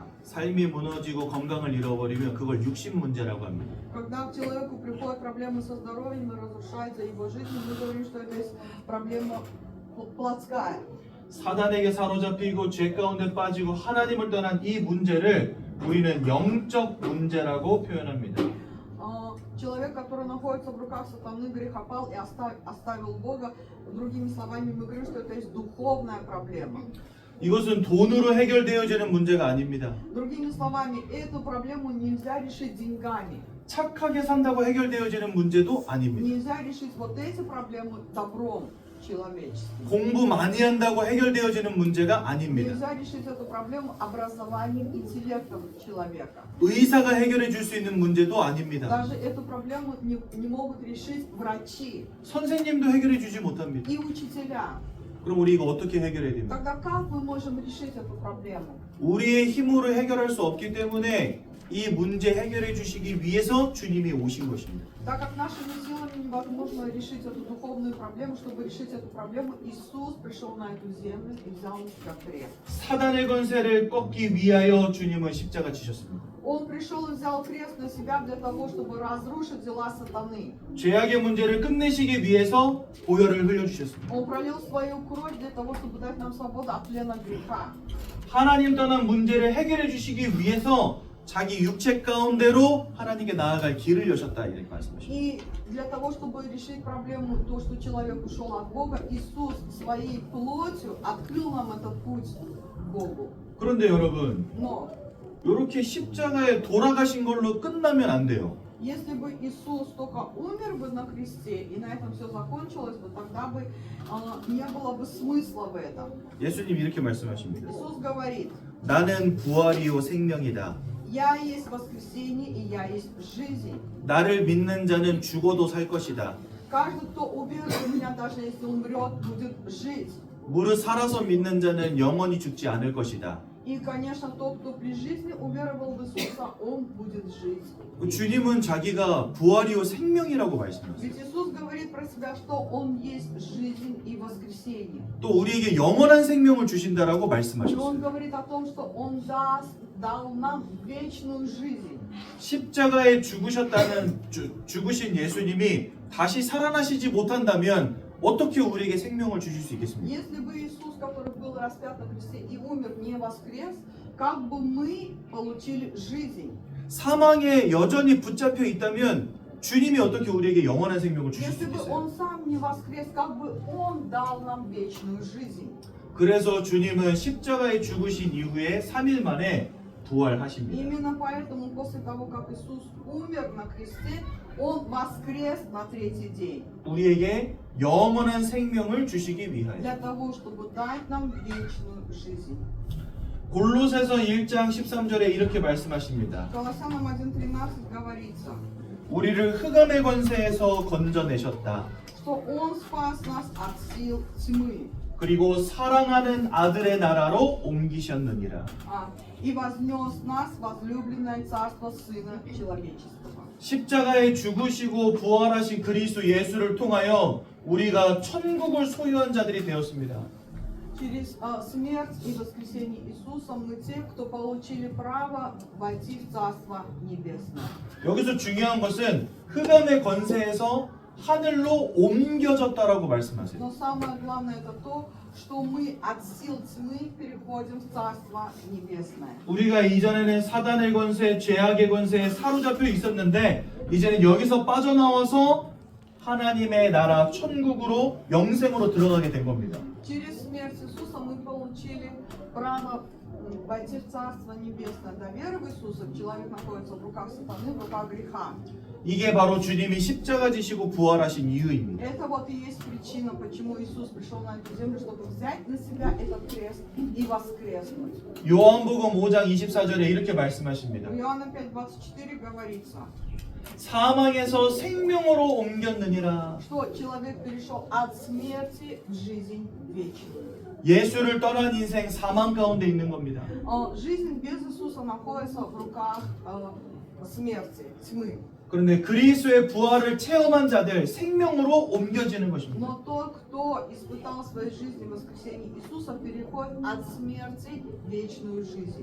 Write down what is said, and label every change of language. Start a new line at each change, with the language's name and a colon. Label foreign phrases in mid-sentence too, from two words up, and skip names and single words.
Korean: 삶이 무너지고 건강을 잃어버리면 그걸 육신 문제라고 합니다.
Russian: Когда к человеку приходят проблемы со здоровьем и разрушается его жизнь, мы говорим, что это есть проблема плотская.
Korean: 사단에게 사로잡히고 죄 가운데 빠지고 하나님을 떠난 이 문제를 우리는 영적 문제라고 표현합니다.
Russian: Человек, который находится в руках сатаны, грехопал и оставил Бога, другими словами, мы говорим, что это есть духовная проблема.
Korean: 이것은 돈으로 해결되어지는 문제가 아닙니다.
Russian: Другими словами, эту проблему нельзя решить деньгами.
Korean: 착하게 산다고 해결되어지는 문제도 아닙니다.
Russian: Нельзя решить вот эти проблемы добром человеческим.
Korean: 공부 많이 한다고 해결되어지는 문제가 아닙니다.
Russian: Нельзя решить эту проблему образованием, интеллектом человека.
Korean: 의사가 해결해 줄 수 있는 문제도 아닙니다.
Russian: Даже эту проблему не могут решить врачи
Korean: 선생님도 해결해 주지 못합니다.
Russian: и учителя.
Korean: 그럼 우리 이거 어떻게 해결해야 됩니까?
Russian: Тогда как мы можем решить эту проблему?
Korean: 우리의 힘으로 해결할 수 없기 때문에 이 문제 해결해 주시기 위해서 주님이 오신 것입니다.
Russian: Так как нашими силами невозможно решить эту духовную проблему, чтобы решить эту проблему, Иисус пришел на эту землю и взял на себя крест.
Korean: 사단의 권세를 꺾기 위하여 주님은 십자가 지셨습니다.
Russian: Он пришел и взял крест на себя для того, чтобы разрушить дела сатаны.
Korean: 죄악의 문제를 끝내시기 위해서 보혈을 흘려주셨습니다.
Russian: Он пролил свою кровь для того, чтобы дать нам свободу от плена греха.
Korean: 하나님 떠난 문제를 해결해 주시기 위해서 자기 육체 가운데로 하나님께 나아갈 길을 여셨다 이렇게 말씀하십니다.
Russian: И для того, чтобы решить проблему, то, что человек ушел от Бога, Иисус своей плотью открыл нам этот путь к Богу.
Korean: 그런데 여러분,
Russian: Но
Korean: 이렇게 십자가에 돌아가신 걸로 끝나면 안 돼요.
Russian: если бы Иисус только умер бы на кресте, и на этом все закончилось бы, тогда бы не было бы смысла в этом.
Korean: 예수님 이렇게 말씀하십니다.
Russian: Иисус говорит:
Korean: 나는 부활이요 생명이다.
Russian: «Я есть воскресение, и я есть жизнь.
Korean: 나를 믿는 자는 죽어도 살 것이다.
Russian: Каждый, кто уверует в меня, даже если умрет, будет жить».
Korean: 무릇 살아서 믿는 자는 영원히 죽지 않을 것이다.
Russian: И, конечно, тот, кто при жизни уверовал в Иисуса, он будет жить.
Korean: 주님은 자기가 부활이요 생명이라고 말씀하세요.
Russian: Ведь Иисус говорит про себя, что Он есть жизнь и воскресение.
Korean: 또 우리에게 영원한 생명을 주신다라고
Russian: И Он
Korean: 말씀하셨어요.
Russian: говорит о том, что Он дал нам вечную жизнь.
Korean: 십자가에 죽으신 예수님이 다시 살아나시지 못한다면 어떻게 우리에게 생명을 주실 수 있겠습니까?
Russian: Если бы Иисус, который был распят на кресте и умер, не воскрес, как бы мы получили жизнь?
Korean: 사망에 여전히 붙잡혀 있다면 주님이 어떻게 우리에게 영원한 생명을 주실 수
Russian: Если бы
Korean: 있겠어요?
Russian: Он сам не воскрес, как бы Он дал нам вечную жизнь?
Korean: 그래서 주님은 십자가에 죽으신 이후에 3일 만에 부활하십니다.
Russian: Именно поэтому после того, как Иисус умер на кресте, Он воскрес на третий день.
Korean: 우리에게 영원한 생명을 주시기 위하여.
Russian: Для того, чтобы дать нам вечную жизнь.
Korean: 골로새서 1장 13절에 이렇게 말씀하십니다.
Russian: Колоссянам 1:13 говорится,
Korean: 우리를 흑암의 권세에서 건져내셨다.
Russian: что Он спас нас от сил тьмы
Korean: 그리고 사랑하는 아들의 나라로 옮기셨느니라.
Russian: и вознес нас в возлюбленное царство Сына Человеческого.
Korean: 십자가에 죽으시고 부활하신 그리스도 예수를 통하여 우리가 천국을 소유한 자들이 되었습니다.
Russian: Через смерть и воскресение Иисуса мы те, кто получили право войти в Царство Небесное.
Korean: 여기서 중요한 것은 흑암의 권세에서 하늘로 옮겨졌다라고 말씀하세요.
Russian: Но самое главное это то, что мы от сил тьмы переходим в Царство Небесное.
Korean: 우리가 이전에는 사단의 권세, 죄악의 권세에 사로잡혀 있었는데 이제는 여기서 빠져나와서 하나님의 나라 천국으로 영생으로 들어가게 된 겁니다.
Russian: Через смерть Иисуса мы получили право войти в Царство Небесное. До веры в Иисуса человек находится в руках сатаны, в руках греха.
Korean: 이게 바로 주님이 십자가 지시고 부활하신 이유입니다.
Russian: Это вот и есть причина, почему Иисус пришел на эту землю, чтобы взять на себя этот крест и воскреснуть.
Korean: 요한복음 5장 24절에 이렇게 말씀하십니다.
Russian: В Иоанна 5:24 говорится,
Korean: 사망에서 생명으로 옮겼느니라.
Russian: что человек перешел от смерти в жизнь вечную.
Korean: 예수를 떠난 인생 사망 가운데 있는 겁니다.
Russian: Жизнь без Иисуса находится в руках смерти, тьмы.
Korean: 그런데 그리스도의 부활을 체험한 자들 생명으로 옮겨지는 것입니다.
Russian: Но тот, кто испытал в своей жизни воскресение Иисуса, переходит от смерти в вечную жизнь.